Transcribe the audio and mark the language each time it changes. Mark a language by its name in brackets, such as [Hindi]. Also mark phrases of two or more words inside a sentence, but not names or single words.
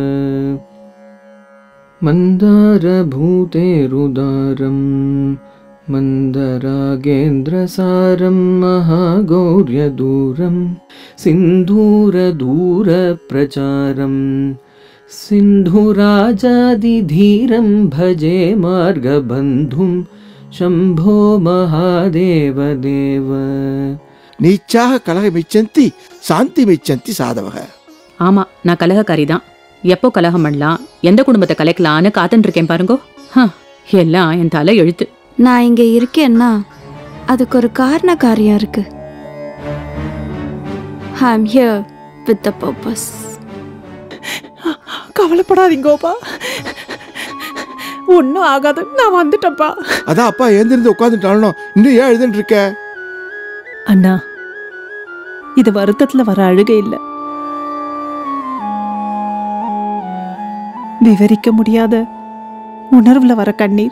[Sanskrit] मन्दारभूतेरुदारं मन्दरागेन्द्रसारं महागौर्यदूरं सिन्धूरदूरप्रचारं सिन्धुराजादिधीरं भजे मार्गबन्धुं शंभो महादेव देव नीचाः कलहमिच्छन्ति सन्धिम् इच्छन्ति साधवः. [Tamil] ஆமா, நான் கலகக்காரி தான். எப்போ கலகம் பண்ணலாம், எந்த குடும்பத்தை கலைக்கலான்னு காத்துட்டு இருக்கேன் பாருங்கோ. எல்லாம் என் தலை எழுத்து. நான் இங்க இருக்கேன்னா அதுக்கு ஒரு காரண காரியம் இருக்கு. [English] I am here with the purpose. [Tamil] கவலைப்படாதீங்கோப்பா, ஒன்றும் ஆகாது, நான் வந்துட்டப்பா. அதான் அப்பா எழுந்திருந்து உட்காந்துட்டாலும் இன்னும் ஏன் எழுதுன்னு இருக்க? அண்ணா, இது வருத்தத்துல வர அழுகை இல்லை, விவரிக்க முடியாத உணர்வுல வர கண்ணீர்.